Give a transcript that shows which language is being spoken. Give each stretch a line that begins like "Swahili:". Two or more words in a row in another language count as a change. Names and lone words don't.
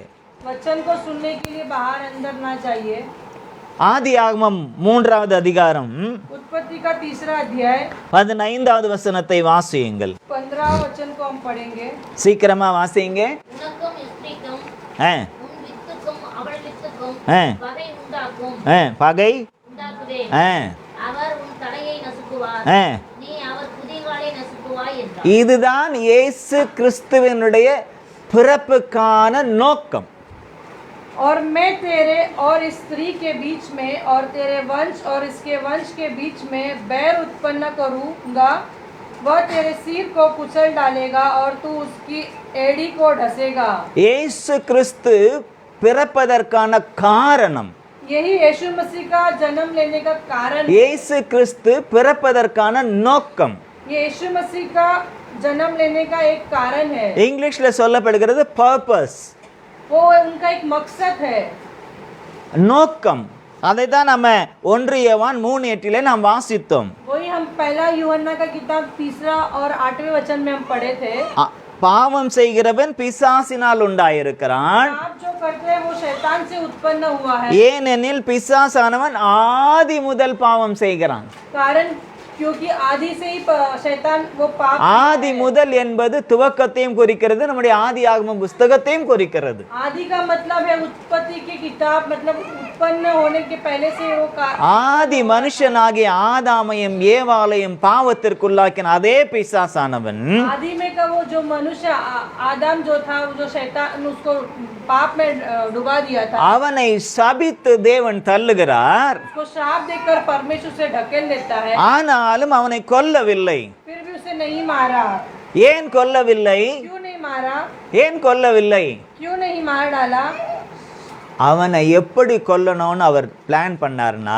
Hindi: वचन को सुनने के लिए बाहर अंदर ना चाहिए।
Tamil: ஆதியாகமம் 3வது அதிகாரம்
Hindi: उत्पत्ति का 3रा अध्याय
Tamil: 15வது வசனத்தை வாசியுங்கள்.
Hindi: 15 वचन को हम पढ़ेंगे।
Tamil: சீக்கிரமா வாசிங்க. உனக்கும் ஸ்திரீக்கும் ஆ உன் வித்துக்கும் அவள் வித்துக்கும் ஆ பகை உண்டாக்கும் ஆ பகை உண்டாக்குதே. ஆ அவர் உன் தலையை நசுக்குவார், ஆ நீ அவர் குதிகாலை நசுக்குவாய் என்றார். இதுதான் இயேசு கிறிஸ்துவினுடைய பிறப்புக்கான நோக்கம்.
Hindi: और मैं तेरे और इस स्त्री के बीच में और तेरे वंश और इसके वंश के बीच में बैर उत्पन्न करूंगा, वह तेरे सिर को कुचल डालेगा और तू उसकी एड़ी को ढसेगा।
Tamil: இயேசு கிறிஸ்து பிறப்பதற்கான காரணம்,
Hindi: यही यीशु मसीह का जन्म लेने का कारण,
Tamil: இயேசு கிறிஸ்து பிறப்பதற்கான நோக்கம்
Hindi: ये यीशु मसीह का जन्म लेने का एक कारण है।
Tamil: இங்கிலீஷ்ல சொல்லப்படுகிறது பர்பஸ்.
Hindi: वो उनका एक मकसद है।
Tamil: நோக்கம். அதை தான் நம்ம 1 யோவான் 3:8 நாம் வாசித்தோம்.
Hindi: वही हम पहला यूहन्ना का किताब 3 और 8वें वचन में हम पढ़े थे।
Tamil: பாவம் செய்கிறவன் பிசாசினால் உண்டாயிருக்கிறான்.
Hindi: पाप जो करते हैं वो शैतान से उत्पन्न हुआ है।
Tamil: ஏனெனில் பிசாசானவன் ஆதி முதல் பாவம் செய்கிறான்.
Hindi: कारण क्योंकि आदि से ही शैतान वो पाप।
Tamil: ஆதி முதல் என்பது துவக்கத்தையும் குறிக்கிறது, நம்முடைய ஆதி ஆகம புஸ்தகத்தையும் குறிக்கிறது.
Hindi: आदि का मतलब है उत्पत्ति की किताब, मतलब उत्पन्न होने के पहले से वो
Tamil: ஆதி மனுஷனாகிய ஆதாமையும் ஏவாளையும் பாவத்திற்குள்ளாக்கின அதே பிசாசானவன்
Hindi: आदि में का वो जो मनुष्य आदम जो था, वो जो शैतान उसको पाप में डुबा दिया था,
Tamil: அவனை சபித்து தேவன் தள்ளுகிறார்.
Hindi: उसको श्राप देकर परमेश्वर से ढकेल देता है।
Tamil: ஆனாலும் அவனை கொல்லவில்லை.
Hindi: फिर भी उसे नहीं मारा।
Tamil: ஏன் கொல்லவில்லை?
Hindi: क्यों नहीं मारा?
Tamil: ஏன் கொல்லவில்லை?
Hindi: क्यों नहीं मार डाला?
Tamil: அவனை எப்படி கொல்லணும்னு அவர் பிளான் பண்ணார்னா,